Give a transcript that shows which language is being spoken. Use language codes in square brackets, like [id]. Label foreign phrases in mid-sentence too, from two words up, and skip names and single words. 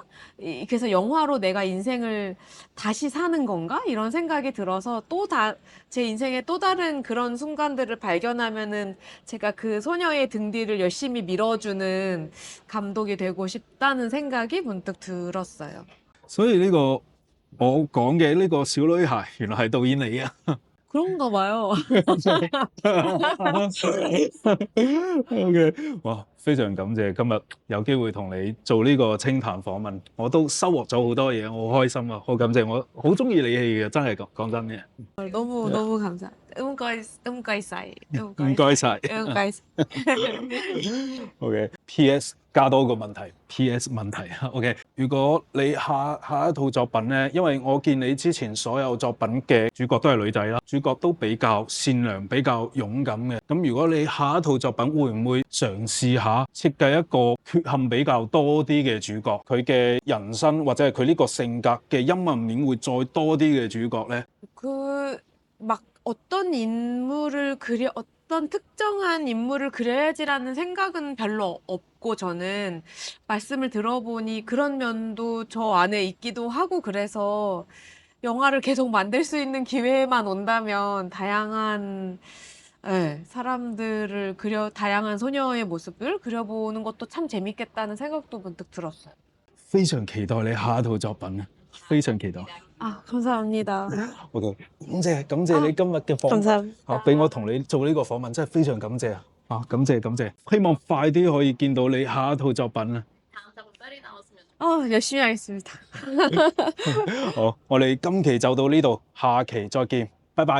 [ko] 그래서 영화로 내가 인생을 다시 사는 건가? 이런 생각이 들어서 제 인생의 또 다른 그런 순간들을 발견하면은 제가 그 so녀의 등 뒤를 열심히 밀어주는 감독이 되고 싶다는 생각이 문득 들었어요. [yue] 所以呢個我講嘅呢個小女孩，原來係導演嚟啊！ [ko] 그런가 봐요. [yue] OK，哇！非常感謝今日有機會同你做呢個清談訪問，我都收穫咗好多嘢，我好開心啊！好感謝，我好中意你戲嘅，真係講真嘅。 [ko] 너무 감사. [yue] 唔該晒. 唔該晒。唔該晒. OK。P.S. 加多個問題，P.S. 問題啊。OK。如果你下一套作品咧，因為我見你之前所有作品嘅主角都係女仔啦，主角都比較善良、比較勇敢嘅。咁如果你下一套作品會唔會嘗試下設計一個缺陷比較多啲嘅主角，佢嘅人生或者係佢呢個性格嘅陰暗面會再多啲嘅主角咧？ [ko] 막 어떤 특정한 인물을 그려야지라는 생각은 별로 없고 저는 말씀을 들어보니 그런 면도 저 안에 있기도 하고 그래서 영화를 계속 만들 수 있는 기회만 온다면 다양한 다양한 소녀의 모습을 그려보는 것도 참 재밌겠다는 생각도 문득 들었어요. [yue] 非常期待你下一套作品啊！非常期待。 [ko] 아, 감사합니다. [yue] OK，感謝你今日嘅訪問 [ko] 감사합니다. [yue] 俾我同你做呢個訪問，真係非常感謝啊！感謝，希望快啲可以見到你下一套作品啊！ [ko] 열심히 하겠습니다. [yue] 好，我哋今期就到呢度，下期再見，拜拜。